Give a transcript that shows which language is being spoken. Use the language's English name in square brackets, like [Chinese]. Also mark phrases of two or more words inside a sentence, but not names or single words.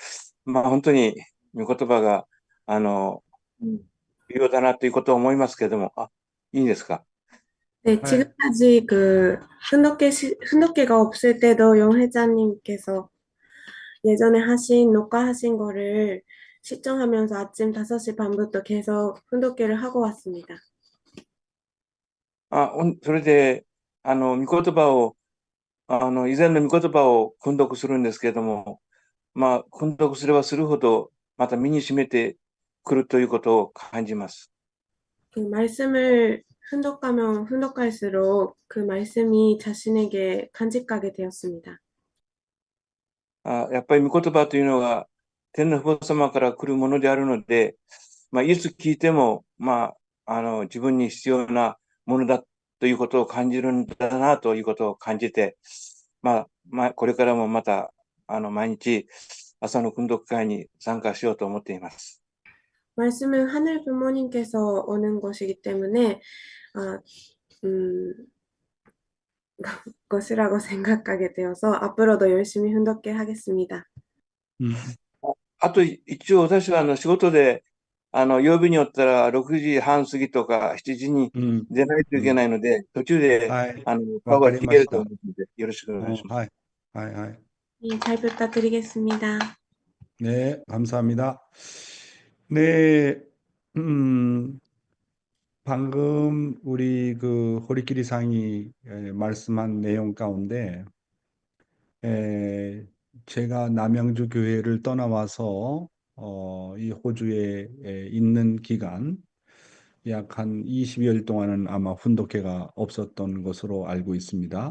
[Japanese] まあ、本当に御言葉が、重要だなということを思いますけれども、いいですか？ [Korean] 네, 네. 지금까지 훈독회가 없을 때도 용 회장님께서 예전에 녹화하신 거를 시청하면서 아침 5시 반부터 계속 훈독회를 하고 왔습니다. [Japanese] それで、御言葉を、以前の御言葉を訓読するんですけれども、まあ、訓読すればするほど、また身に染めてくるということを感じます。 [Korean] 그 말씀을 훈독하면 훈독할수록 그 말씀이 자신에게 간직하게 되었습니다. [Japanese] やっぱり御言葉というのが天の父母様から来るものであるので、いつ聞いても、自分に必要なものだということを感じるんだなということを感じて、これからもまた、毎日、朝の訓読会に参加しようと思っています。 [Korean] 말씀은 하늘 부모님께서 오는 것이기 때문에 아, 음, 것이라고 생각하게 되어서 앞으로도 열심히 훈독해 하겠습니다. [Japanese] うんあと、一応私は仕事で、曜日によったら6時半過ぎとか7時にうん、出ないといけなうん。いので、途中で、はい。顔わかが消えるとりました。思うので、よろしくお願いします。はい。はい、はい。 [Korean] 네, 잘 부탁드리겠습니다. 네, 감사합니다. 네, 음, 방금 우리 그 호리끼리 상이 말씀한 내용 가운데 에, 제가 남양주 교회를 떠나와서 이 호주에 있는 기간 약 한 20여일 동안은 아마 훈독회가 없었던 것으로 알고 있습니다.